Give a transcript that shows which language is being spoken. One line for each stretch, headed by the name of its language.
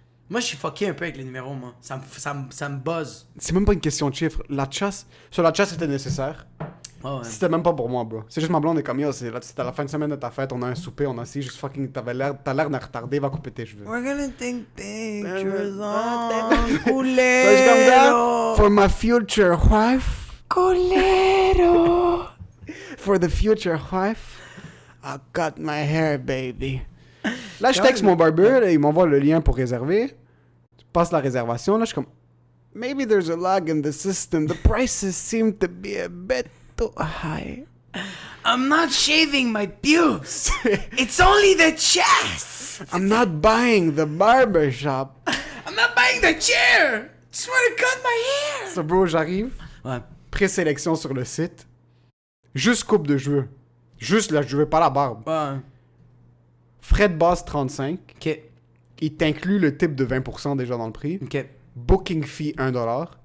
French: Moi, je suis fucké un peu avec les numéros, moi. Ça me buzz. C'est même pas une question de chiffres. La chasse... Sur la chasse, c'était nécessaire. Ouais, ouais. C'était même pas pour moi, bro. C'est juste ma blonde est comme, yo, c'était à la fin de semaine de ta fête, on a un souper, on a assis, juste fucking... T'as l'air d'un retardé, va couper tes cheveux.
English: We're gonna take pictures on
Spanish: culero.
French: comme ça,
English: for my future wife.
Spanish: Culero.
English: For the future wife, I cut my hair, baby.
French: Là, je texte mon barber, là, il m'envoie le lien pour réserver. Je passe la réservation, là, je suis comme...
English: Maybe there's a lag in the system. The prices seem to be a bit too high. I'm not shaving my pubes. It's only the chest. I'm not buying the barber shop. I'm not buying the chair. Just want to cut my hair.
French: So, bro, j'arrive. Ouais. Présélection sur le site. Juste coupe de cheveux. Juste la cheveux, pas la barbe. Ouais. Frais de base 35. Ok. Il t'inclut le type de 20% déjà dans le prix. Ok.
English: Booking fee 1$.